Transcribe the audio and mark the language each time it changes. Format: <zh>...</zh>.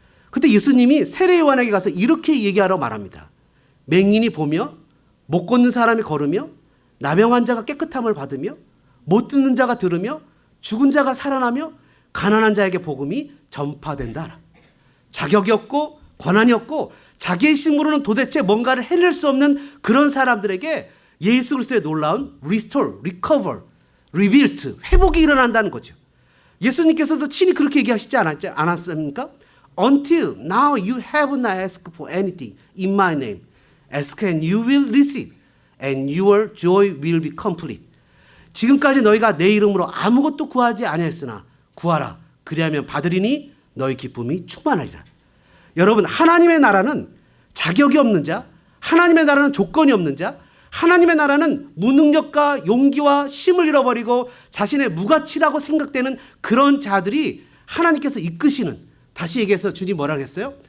<ko>그때 예수님이 세례 요한에게 가서 이렇게 얘기하라고 말합니다. 맹인이 보며, 못 걷는 사람이 걸으며, 나병 환자가 깨끗함을 받으며, 못 듣는 자가 들으며, 죽은 자가 살아나며, 가난한 자에게 복음이 전파된다. 자격이 없고 권한이 없고 자기의 힘으로는 도대체 뭔가를 해낼 수 없는 그런 사람들에게 예수 그리스도의 놀라운</ko> <en>restore, recover, rebuild,</en> <ko>회복이 일어난다는 거죠. 예수님께서도 친히 그렇게 얘기하시지 않았습니까?</ko> <en>Until now you have not asked for anything in my name. Ask and you will receive and your joy will be complete.</en> <ko>지금까지 너희가 내 이름으로 아무것도 구하지 아니하였으나 구하라. 그리하면 받으리니 너희 기쁨이 충만하리라. 여러분, 하나님의 나라는 자격이 없는 자, 하나님의 나라는 조건이 없는 자, 하나님의 나라는 무능력과 용기와 힘을 잃어버리고 자신의 무가치라고 생각되는 그런 자들이 하나님께서 이끄시는, 다시 얘기해서 주님 뭐라고 했어요?</ko>